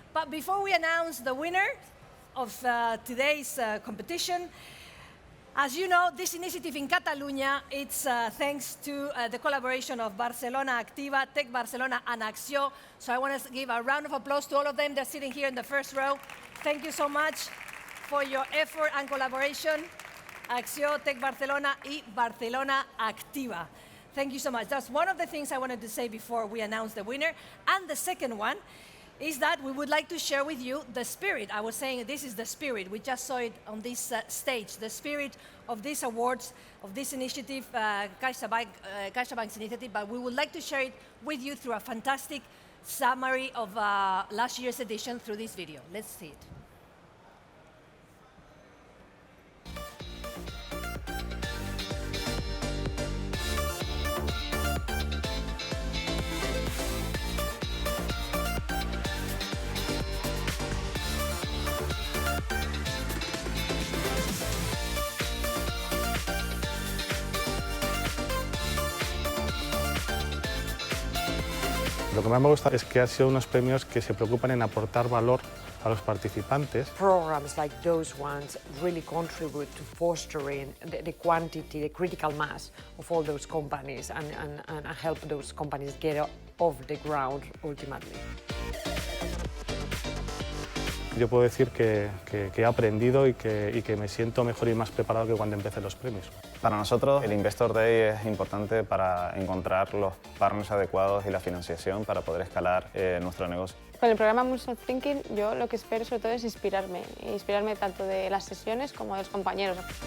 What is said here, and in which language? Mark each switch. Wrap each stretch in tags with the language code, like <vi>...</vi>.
<en>But before we announce the winner of today's competition, as you know, this initiative in Catalunya, it's thanks to the collaboration of Barcelona Activa, Tech Barcelona, and Acció. So I want to give a round of applause to all of them. They're sitting here in the first row. Thank you so much for your effort and collaboration.</en> <es>Acció, Tech Barcelona, y Barcelona Activa.</es> <en>Thank you so much. That's one of the things I wanted to say before we announce the winner. And the second one is that we would like to share with you the spirit. I was saying this is the spirit. We just saw it on this stage, the spirit of these awards, of this initiative, CaixaBank's initiative, but we would like to share it with you through a fantastic summary of last year's edition through this video. Let's see it.</en> <es>Lo que más me gusta es que han sido unos premios que se preocupan en aportar valor a los participantes.</es> <en>Programs like those ones really contribute to fostering the quantity, the critical mass of all those companies and help those companies get off the ground ultimately.</en> <es>Yo puedo decir que he aprendido y que me siento mejor y más preparado que cuando empecé los premios. Para nosotros, el Investor Day es importante para encontrar los partners adecuados y la financiación para poder escalar nuestro negocio. Con el programa Moonshot Thinking, yo lo que espero sobre todo es inspirarme tanto de las sesiones como de los compañeros.</es>